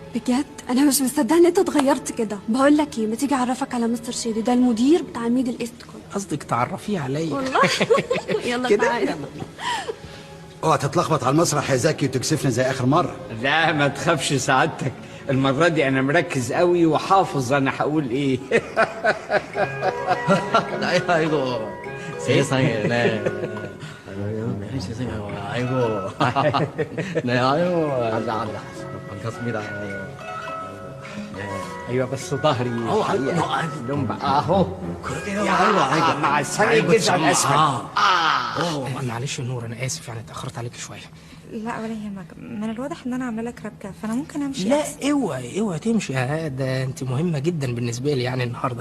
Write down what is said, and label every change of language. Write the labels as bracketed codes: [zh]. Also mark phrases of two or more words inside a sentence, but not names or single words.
[ar] بجد انا مش مصدقه ان انت اتغيرت كده. بقول لك ايه، ما تيجي اعرفك على مستر شادي، ده المدير بتاع ميدل ايست كله. قصدك تعرفيه عليا؟ والله. يلا كده تعالى. اوعى تتلخبط على المسرح يا زكي وتكسفني زي اخر مره. لا ما تخافش سعادتك، المرة دي أنا مركز قوي وحافظ أنا هقول إيه. [ko] 아이고 세상에 네. 세상에 아이고 네 아이고 반갑습니다. [ar] أيوة بس ظهري لهم أهو مع السنة الجزء الأسفل. معلش يا نور انا اسف يعني اتاخرت عليك شويه. لا ولا يهمك، من الواضح ان انا عامله لك ربكه، فانا ممكن امشي. لا اوعي تمشي، ده انت مهمه جدا بالنسبه لي يعني النهارده.